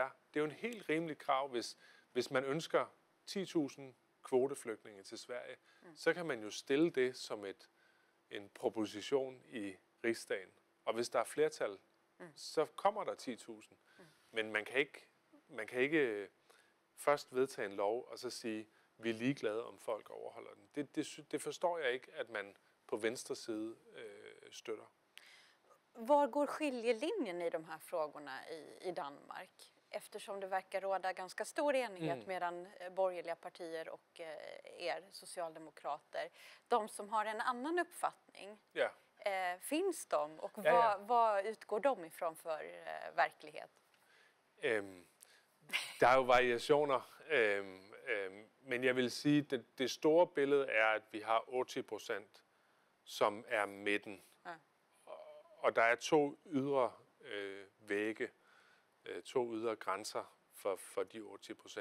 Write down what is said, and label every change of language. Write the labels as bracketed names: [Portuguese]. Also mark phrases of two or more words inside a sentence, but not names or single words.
[Danish] Det er jo en helt rimelig krav, hvis man ønsker 10.000 kvoteflygtninge til Sverige, så kan man jo stille det som en proposition i Riksdagen Og hvis der er flertal, så kommer der 10.000. Men man kan ikke først vedtage en lov, og så sige, vi er ligeglade, om folk overholder den. Det forstår jeg ikke, at man på venstre side støtter. [Swedish] Var går skiljelinjen i de här frågorna i Danmark? Eftersom det verkar råda ganska stor enighet mellan borgerliga partier och socialdemokrater. De som har en annan uppfattning, finns de? Och vad utgår de ifrån för verklighet? [Danish] Der er jo variationer, men jeg vil sige, at det store billede er, at vi har 80%, som er midten. Og der er to ydre vægge, to ydre grænser for de 80%.